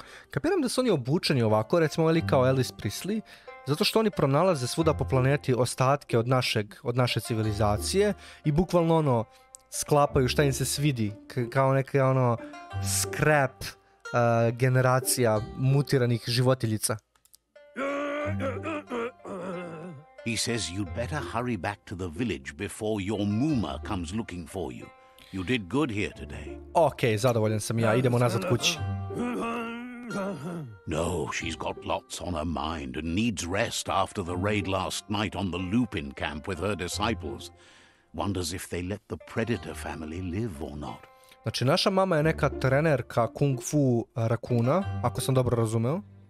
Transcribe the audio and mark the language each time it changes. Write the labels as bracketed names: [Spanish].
[Serbian] Kapiram da su oni obučeni ovako, recimo ili kao Elvis Presley, zato što oni pronalaze svuda po planeti ostatke od naše civilizacije i bukvalno ono sklapaju šta im se svidi, kao neka ono scrap generacija mutiranih životiljica. [English] He says you'd better hurry back to the village before your Muma comes looking for you. You did good here today. [Serbian] Ok, zadovoljan sam ja, idemo nazad kući. [English] No, she's got lots on her mind and needs rest after the raid last night on the Lupin camp with her disciples. Wonders if they let the Predator family live or not. [Serbian] Znači, naša mama je neka trenerka kungfu rakuna, ako sam dobro razumeo.